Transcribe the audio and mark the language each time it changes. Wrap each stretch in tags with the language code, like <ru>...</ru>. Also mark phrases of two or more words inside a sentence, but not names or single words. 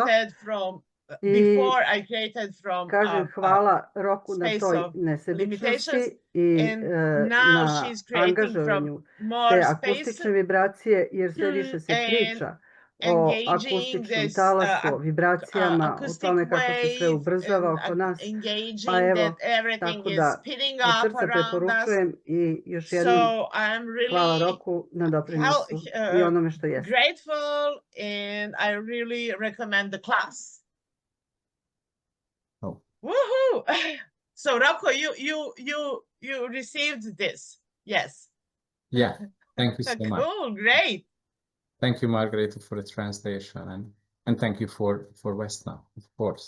<sr>I kažem hvala Roku na toj nesebičnosti i na angažovanju te akustične vibracije, jer sve više se priča o akustičnom talasu, o vibracijama, o tome kako se sve ubrzava oko nas. Pa evo, tako da od srca preporučujem i još jednom hvala Roku na doprinosu i onome što jeste.</sr> <en>Grateful and I really recommend the class. Oh. Woohoo! So Rocco, you received this. Yes. Yeah. Thank you so much. Cool, great. Thank you, Margareta, for the translation, and thank you for Vesna, of course.</en>